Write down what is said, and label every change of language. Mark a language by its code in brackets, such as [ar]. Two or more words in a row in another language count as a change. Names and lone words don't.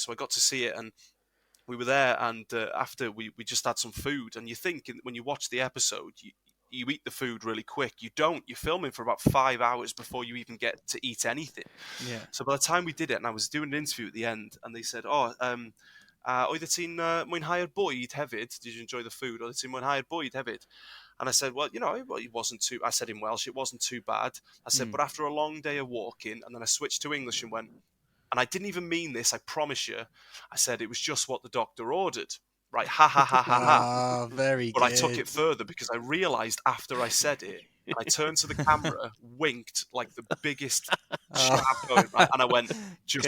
[en] So I got to see it, and we were there, and after we just had some food. And you think when you watch the episode, you eat the food really quick. You don't. You're filming for about 5 hours before you even get to eat anything. Yeah. So by the time we did it, and I was doing an interview at the end, and they said, [cy] oeddet ti'n mwynhau'r bwyd hefyd? [en] Did you enjoy the food? [cy] Oeddet ti'n mwynhau'r bwyd hefyd? [en] And I said, well, it wasn't too, I said in Welsh, it wasn't too bad. I said, but after a long day of walking, and then I switched to English and went, and I didn't even mean this, I promise you. I said it was just what the doctor ordered. Right, ha ha ha ha ha. Very but good. I took it further because I realised after I said it, and I turned to the camera, winked like the biggest chap going, and I went, just